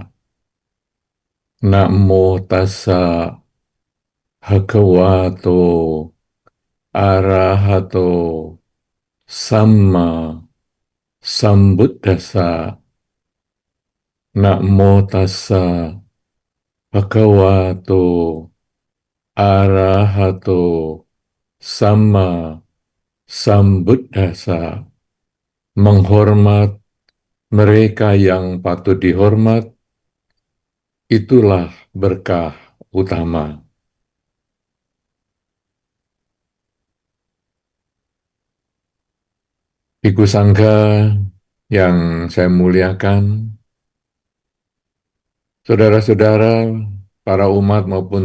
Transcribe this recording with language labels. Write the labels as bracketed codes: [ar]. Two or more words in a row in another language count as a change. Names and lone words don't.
[pi] Namo tassa bhagavato arahato sama sambuddhassa. Namo tassa bhagavato arahato sama sambuddhassa. [id] Menghormat mereka yang patut dihormat, itulah berkah utama. Biku Sangga yang saya muliakan, saudara-saudara, para umat maupun